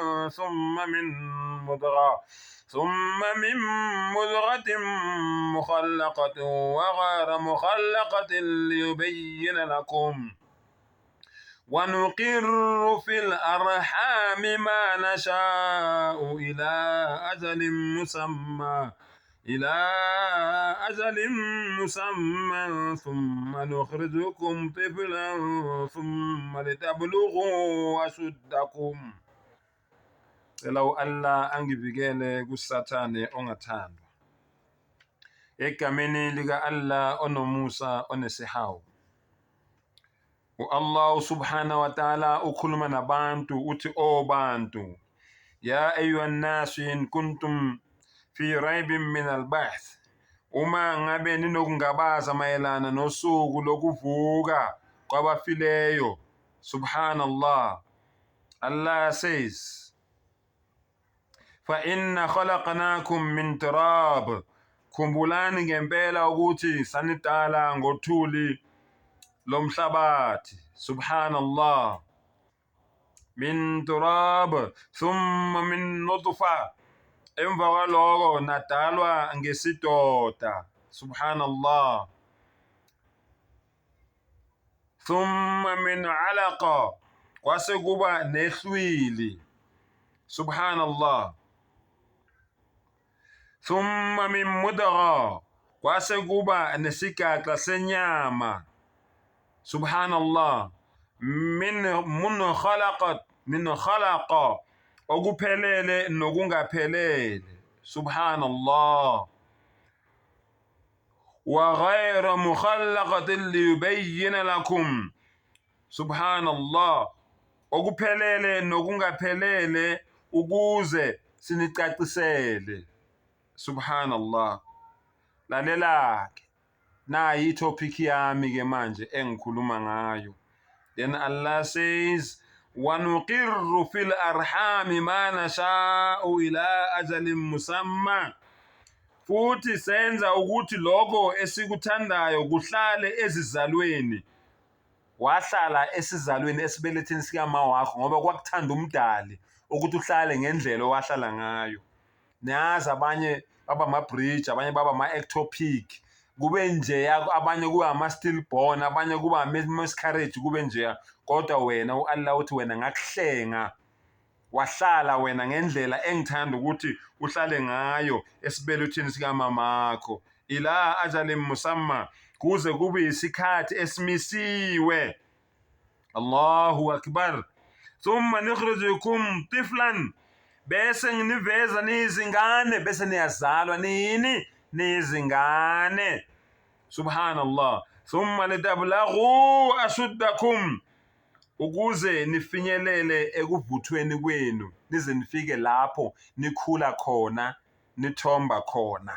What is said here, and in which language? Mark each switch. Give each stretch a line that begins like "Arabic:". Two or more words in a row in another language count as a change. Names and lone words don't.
Arabic: ثم من مضغة مخلقة وغير مخلقة ليبين لكم ونقر في الأرحام ما نشاء إلى أجل مسمى ثم نخرجكم طفلا ثم لتبلغوا أشدكم. لو ألا
Zulu: angibikele kusathane ongathandwa egameni lika Allah onomusa onesihawu.
Arabic: الله سبحانه وتعالى
Zulu: ukhuluma nabantu uthi bantu,
Arabic: يا أيها الناس إن كنتم في ريب من البعث,
Zulu: uma ngabe ninokungabaza mayelana nosuku lokuvuka kwabafileyo.
English: Subhanallah. Allah says,
Arabic: فإنا خلقناكم من تراب,
Zulu: khumbulani ngempela ukuthi sanidala ngothuli lomhlabathi.
Arabic: سبحان الله من تراب ثم من نطفة,
Zulu: emva kwaloko nadalwa ngesidoda.
Arabic: سبحان الله ثم من علقة,
Zulu: kwase kuba nehlwili.
Arabic: سبحان الله ثم من مضغة,
Zulu: kwase kuba nesigaxa senyama.
Arabic: Subhanallah. من خلقة,
Zulu: okuphelele nokungaphelele.
Arabic: Subhanallah. وغير مخلقة ليبين لكم. Subhanallah.
Zulu: Okuphelele nokungaphelele ukuze sinicacisele.
Arabic: Subhanallah.
Zulu: Lalela-ke, nayi itopic yami ke manje engikhuluma ngayo.
English: Then Allah says,
Arabic: وَنُقِرُّ فِي الْأَرْحَامِ مَا نَشَاءُ إِلَىٰ أَجَلٍ مُسَمًّى,
Zulu: futhi senza ukuthi lokho esikuthandayo kuhlale ezizalweni. Wahlala esizalweni esibeletheni sikama wakho ngoba kwakuthanda umdali ukuthi uhlale ngendlela owahlala ngayo. Nazi abanye baba ama-bridge, abanye baba ama-ectopic, kube nje, abanye kuba ama-stillborn, abanye kuba ama-miscarriage, kube nje. Kodwa wena Allah uthi wena ngakuhlenga, wahlala wena ngendlela engithanda ukuthi uhlale ngayo esibelethweni sikamamakho.
Arabic: إلى أجل مسمى,
Zulu: kuze kube isikhathi esimisiwe.
Arabic: الله أكبر. ثم نخرجكم طفلا,
Zulu: bese nginiveza niyizingane, bese niyazalwa niyizingane.
Arabic: Subhanallah. ثم لتبلغوا أشدكم,
Zulu: ukuze nifinyelele ekuvuthweni kwenu, nize nifike lapho nikhula khona, nithomba khona.